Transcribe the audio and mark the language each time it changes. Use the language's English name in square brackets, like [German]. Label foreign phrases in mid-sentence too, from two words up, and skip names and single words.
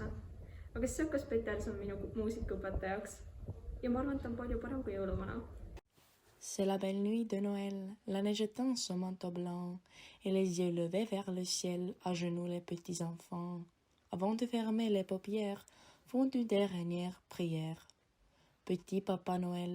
[Estonian] Aga siis hakkas Peterson minu muusikaõpetajaks ja ma arvan, et ta on palju parem kui jõuluvana. [French] C'est la belle nuit de Noël, la neige étend son manteau blanc et les yeux levés vers le ciel, à genoux les petits enfants. Avant de fermer les paupières, font une dernière prière. Petit Papa Noël.